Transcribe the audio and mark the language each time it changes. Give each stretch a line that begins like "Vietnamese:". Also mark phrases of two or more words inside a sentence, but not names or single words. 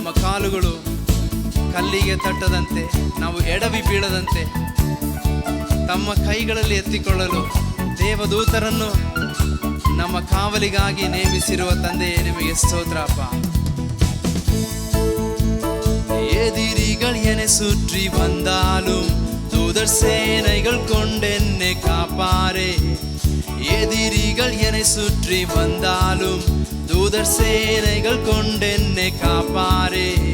Kannada: ಕಾಲುಗಳು ಕಲ್ಲಿಗೆ ತಟ್ಟದಂತೆ, ನಾವು ಎಡವಿ ಬೀಳದಂತೆ ತಮ್ಮ ಕೈಗಳಲ್ಲಿ ಎತ್ತಿಕೊಳ್ಳಲು ದೇವದೂತರನ್ನು ನಮ್ಮ ಕಾವಲಿಗಾಗಿ ನೇಮಿಸಿರುವ ತಂದೆಯೇ ನಿಮಗೆ ಸ್ತೋತ್ರಪ್ಪ.
Tamil: எதிரிகள் என்னை சுற்றி வந்தாலும் தூதர் சேனைகள் கொண்டென்னை காப்பாரே. எதிரிகள் என்னை சுற்றி வந்தாலும் தூதர் சேனைகள் கொண்டென்னை காப்பாரே.